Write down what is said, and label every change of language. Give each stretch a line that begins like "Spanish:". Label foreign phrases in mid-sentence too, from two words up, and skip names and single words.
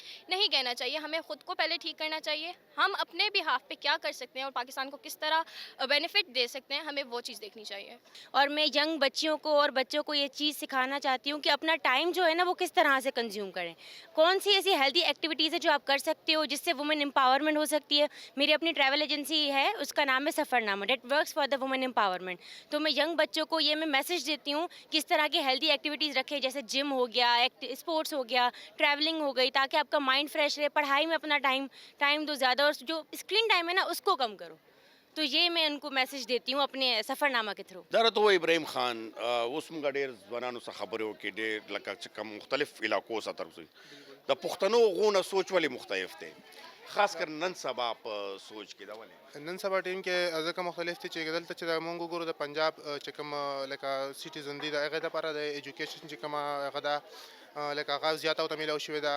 Urdu: نہیں کہنا چاہیے، ہمیں خود کو پہلے ٹھیک کرنا چاہیے. ہم اپنے بہاف پہ کیا کر سکتے ہیں اور پاکستان کو کس طرح بینیفٹ دے سکتے ہیں، ہمیں وہ چیز دیکھنی چاہیے. اور میں ینگ بچیوں کو اور بچوں کو یہ چیز سکھانا چاہتی ہوں کہ اپنا ٹائم جو ہے نا وہ کس طرح سے کنزیوم کریں. کون سی ایسی
English: healthy activities
Urdu: ہے جو آپ کر سکتے ہو جس سے
English: women empowerment
Urdu: ہو سکتی ہے. میری اپنی
English: travel agency
Urdu: ہے، اس کا نام ہے سفر نامہ،
English: That works for the women empowerment.
Urdu: تو میں ینگ بچوں کو یہ میں میسج دیتی ہوں کس طرح کی
English: healthy activities
Urdu: رکھیں، جیسے جم ہو گیا، اسپورٹس ہو گیا، ٹریولنگ ہو گئی، تاکہ آپ کا
English: mind fresh
Urdu: رہے. پڑھائی میں اپنا ٹائم دو زیادہ، اور جو
English: screen time
Urdu: ہے نا اس کو کم کرو. تو یہ میں ان کو میسج دیتی ہوں اپنے سفر نامہ کے تھرو.
Pashto: دارا تو ابراہیم خان اوس موږ ډېر ځوانانو څخه خبرې وکړې، ډېر لکه چې کوم مختلف علاقو څخه طرف د پښتنو غونه سوچ ولې مختلف دی، خاص کر نن سبا په سوچ کې دا ولې؟ نن سبا ټیم کې ځکه مختلف دي چې دلته چې د مونږ وګورو د پنجاب چې کوم لکه سیټیزن دي د هغې دپاره د ایجوکیشن چې کومه هغه ده لکه هغه زیاته ورته میلاو شوې ده.